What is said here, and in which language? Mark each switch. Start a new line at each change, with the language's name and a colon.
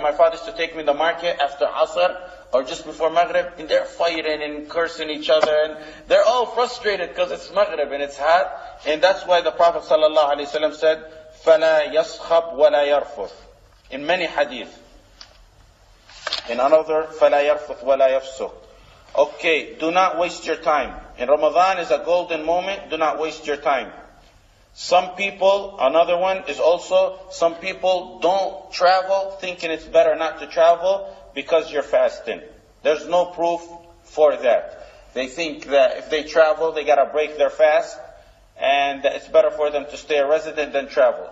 English: My father used to take me in the market after Asr or just before Maghrib, and they're fighting and cursing each other, and they're all frustrated because it's Maghrib and it's hot. And that's why the Prophet ﷺ said,
Arabic: فَلَا يَصْخَبْ وَلَا يَرْفُث,
English: in many hadith. In another,
Arabic: فَلَا يَرْفُث وَلَا يَفْسُقْ.
English: Okay, do not waste your time. In Ramadan is a golden moment. Do not waste your time. Some people, another one is also, some people don't travel thinking it's better not to travel because you're fasting. There's no proof for that. They think that if they travel, they gotta break their fast, and that it's better for them to stay a resident than travel.